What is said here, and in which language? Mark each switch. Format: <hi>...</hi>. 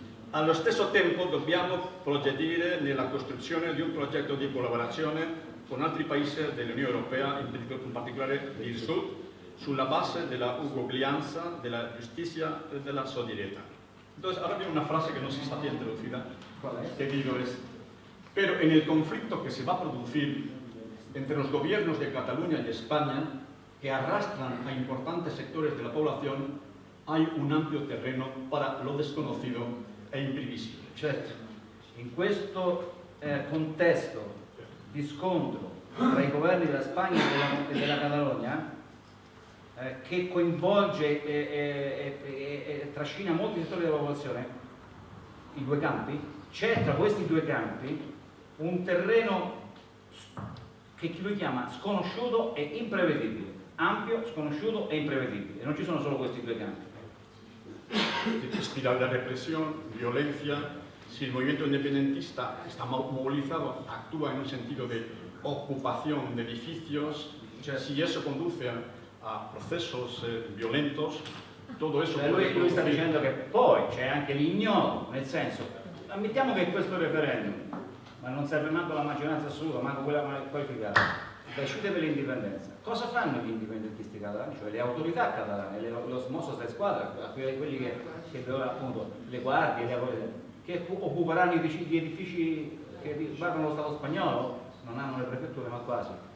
<it>Allo stesso tempo dobbiamo progredire nella costruzione di un progetto di collaborazione con altri paesi dell'Unione Europea, in particolare il Sud, sulla base della uguaglianza, della giustizia e della solidarietà.</it> <es>Entonces, ahora viene una frase que no se está bien traducida, que digo es, pero en el conflicto que se va a producir entre los gobiernos de Cataluña y España, que arrastran a importantes sectores de la población, hay un amplio terreno para lo desconocido e imprevisible.</es> <it>Certo, in questo contesto di scontro tra i governi della Spagna e della Catalogna, che coinvolge e trascina molti settori della popolazione, i due campi, c'è tra questi due campi un terreno che lui chiama sconosciuto e imprevedibile, ampio, sconosciuto e imprevedibile, e non ci sono solo questi due campi.</it> <es>Espiral de represión, violencia, si el movimiento independentista está movilizado, actúa en un sentido de ocupación de edificios, si eso conduce a procesos violentos, todo eso</es> <it>Lui sta dicendo che poi c'è anche l'ignoto, nel senso, ammettiamo che questo referendum, ma non serve manco la maggioranza assoluta, manco quella qualificata, decide per l'indipendenza. Cosa fanno gli indipendentisti catalani, cioè le autorità catalane, lo Mossos de Squadra, quelli che appunto le guardie, che occuperanno gli edifici che riguardano lo Stato spagnolo, non hanno le prefetture ma quasi.</it>